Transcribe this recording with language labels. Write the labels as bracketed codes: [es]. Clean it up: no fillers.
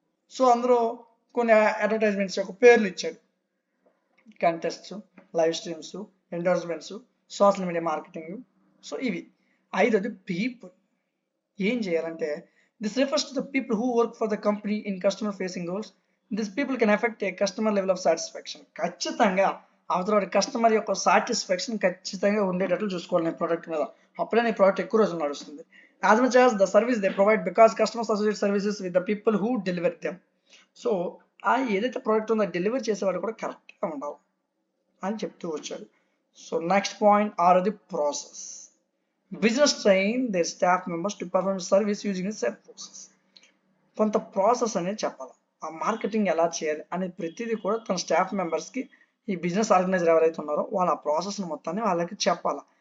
[te] So అందులో కొన్ని advertisements యొక్క పేర్లు ఇచ్చాడు, కంటెస్ట్స్, live streams, endorsements, social media marketing. So ఇవి. ఐదోది పీపుల్. ఏం చేయాలంటే [en] This refers to the people who work for the company in customer facing roles. This people can affect a customer level of satisfaction. [te] ఖచ్చితంగా అవతల customer యొక్క satisfaction ఖచ్చితంగా ఉండేటట్లు చూసుకోవాలి నీ ప్రోడక్ట్ మీద. అప్పుడే నీ ప్రోడక్ట్ ఎక్కువ రోజులు నడుస్తుంది. [en] As much as the service they provide, because customers associate services with the people who deliver them. [te] So ఆ ఏదైతే ప్రోడక్ట్ ఉందో డెలివరీ చేసేవాడు కూడా కరెక్ట్గా ఉండాలి అని చెప్తూ వచ్చాడు. సో నెక్స్ట్ పాయింట్, ఆరోది process. [en] Business train their staff members to perform service using set process. [te] కొంత ప్రాసెస్ అనేది చెప్పాలి. ఆ మార్కెటింగ్ ఎలా చేయాలి అనేది ప్రతిదీ కూడా తన స్టాఫ్ మెంబర్స్కి, ఈ బిజినెస్ ఆర్గనైజర్ ఎవరైతే ఉన్నారో వాళ్ళ ప్రాసెస్ని మొత్తాన్ని వాళ్ళకి చెప్పాలి.